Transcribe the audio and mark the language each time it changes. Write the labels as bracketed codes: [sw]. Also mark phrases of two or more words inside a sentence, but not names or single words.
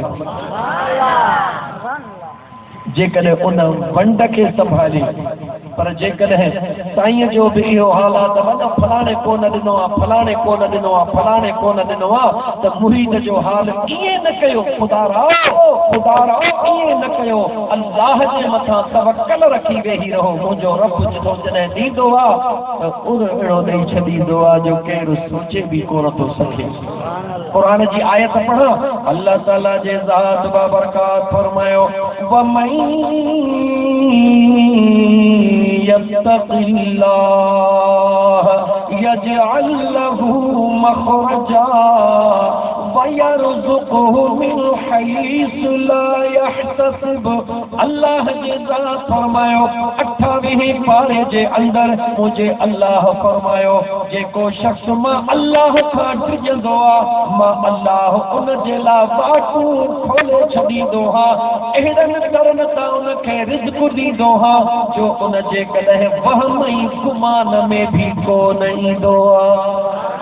[sd] जेकॾहिं उन वंड खे संभाली पर जेकॾहिं साईं जो भी इहो हालात वञो फलाणे कोन ॾिनो आहे फलाणे कोन ॾिनो आहे फलाणे कोन ॾिनो आहे त मुरीद जो हाल ईअं न कयो ख़ुदा राओ ईअं न कयो अल्लाह जे मथां तवक्कल रखी वेही रहो मुंहिंजो रब जेको जॾहिं ॾींदो आहे त अहिड़ो ॾेई छॾींदो आहे जो केरु सोचे बि कोन थो सघे। क़ुरान जी आयत पढ़ो अल्लाह ताला जे ज़ात बाबरकात फरमायो [ar] ومن يتق الله يجعل له مخرجا ويرزقه من حيث لا يحتسب. [sd] अल्लाह जे ज़ात फरमायो 28 पारे जे अंदर मुझे अल्लाह फरमायो जेको शख्स मां अल्लाह खां डिॼंदो आहे मां अल्लाह उन जे लाइ बाटू खोले छॾींदो आहे अहिड़नि करनि तां उनखे रिज़्क़ ॾींदो आहे जो उन जे कॾहिं वहम ऐं गुमान में भी कोन ईंदो आहे।